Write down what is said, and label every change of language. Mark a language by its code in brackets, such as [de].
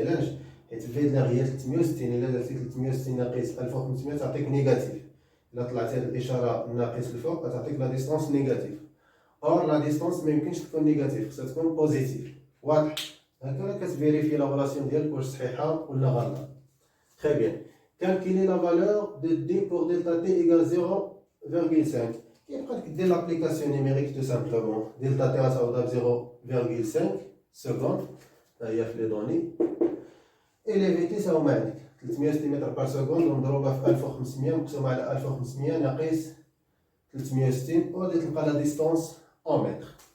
[ar] علاش؟ حيت في د لير هي 360، الا درتي 360 ناقص 1500 تعطيك نيجاتيف. الا طلعتي هاد الاشاره ناقص الفوق غتعطيك لا ديستونس نيجاتيف. اور لا ديستونس ما يمكنش تكون نيجاتيف، خصها تكون بوزيتيف. واضح؟ هكا كتفيريفي لا ريلاسيون ديالك واش صحيحه ولا غلطه. [fr] تري بيان. Calculer la valeur de D pour delta T égale 0,5. [ar] كيبقى لك دير لابليكاسيون نيميريك تو سامبلومون. دلتا تي غتعوضها ب 0,5 سكوند، ها هي في لي دوني. اي لي فيتيس هما عندك 360 متر [fr] بار سكوند [ar] ومضروبه في 1500 مقسومه على 1500 ناقص 360، وغادي تلقى [fr] لا ديستونس اون متر.